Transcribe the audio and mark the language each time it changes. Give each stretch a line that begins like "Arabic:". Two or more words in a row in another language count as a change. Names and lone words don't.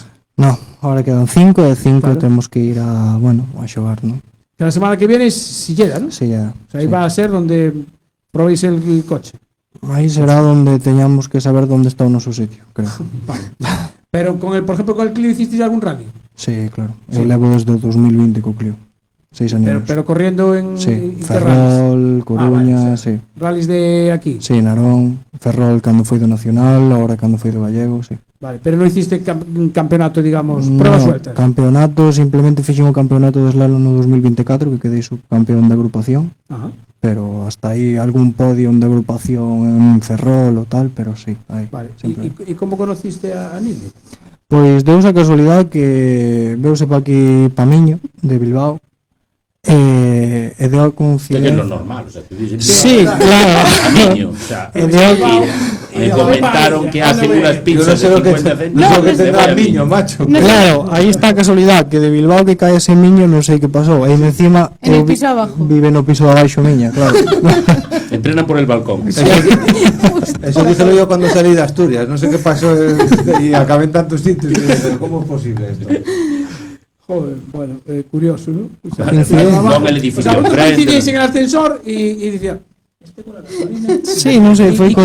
Spanish: No, ahora quedan 5 e 5 Claro.
Galician: temos que ir a xogar, ¿no?
Spanish: Que la semana que viene es Silleda, ¿no? Sí, ya. O sea, ahí va a ser donde probéis el coche.
Galician: Aí será donde teñamos que saber
Spanish: dónde está
Galician: o noso sitio, creo.
Spanish: Pero con el, por ejemplo, con el Clio hicisteis algún rally. Sí, claro. Sí.
Galician: Eu levo desde o 2020 co Clio. 6 años.
Spanish: Pero corriendo en Sí, ¿qué rallies? Ferrol, Coruña, vale, sí. Rallies de aquí.
Galician: Sí, Narón, Ferrol cando foi do Nacional, agora cando foi do Gallego, sí.
Spanish: Vale, pero no hiciste un campeonato, digamos, pruebas sueltas.
Galician: Campeonato, simplemente fixen o campeonato de slalom no 2024 que quedei subcampeón de agrupación,
Spanish: Ajá.
Galician: pero hasta aí algún podio de agrupación en Ferrol o tal, pero sí, aí.
Spanish: Vale.
Galician: sempre.
Spanish: ¿Y cómo conociste a Nili?
Galician: Pois deu esa casualidade que veuse pa aquí Pamiño, de Bilbao, e deu a
Spanish: Que es lo
Galician: coincidencia.
Spanish: normal. O sea, te dicen, Sí, claro. a niño, o sea,
Galician: E deu
Spanish: me comentaron que hacen unas Yo pizzas no sé de lo que, 50 no sé céntimos. lo que de tendrá el Miami. niño, macho.
Galician: Claro, aí está a casualidade que de Bilbao que cae ese miño non sei que pasou. Aí encima
Spanish: En el
Galician: eu
Spanish: piso abajo.
Galician: vive no piso de abaixo miña, claro.
Spanish: Entrenan por el balcón. Eso dije yo cuando salí de Asturias. No sé qué pasó y acabé en tantos sitios. Pero ¿cómo es posible esto? Joder, bueno, curioso, ¿no? O sea, non el edificio vosotros frente. coincidís en el ascensor y decían, Sí, no sé, fue